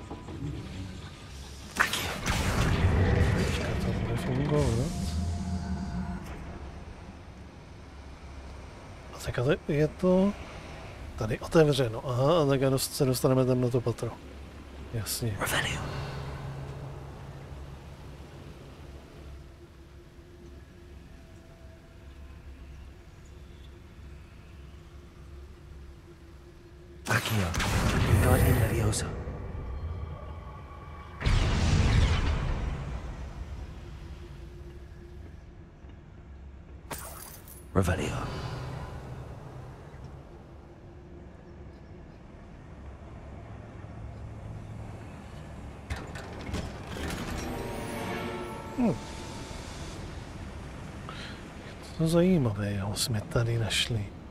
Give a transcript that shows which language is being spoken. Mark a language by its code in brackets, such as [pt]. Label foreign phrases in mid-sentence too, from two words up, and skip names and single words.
[cs] Teďka to bude fungovat. A teďka je to tady otevřeno. Aha, a teďka se dostaneme tam na to patro. Jasně. [la] Revelio. Akio. Guardian Leviosa. Revelio. [cs] To zajímavé, jo, jsme tady našli.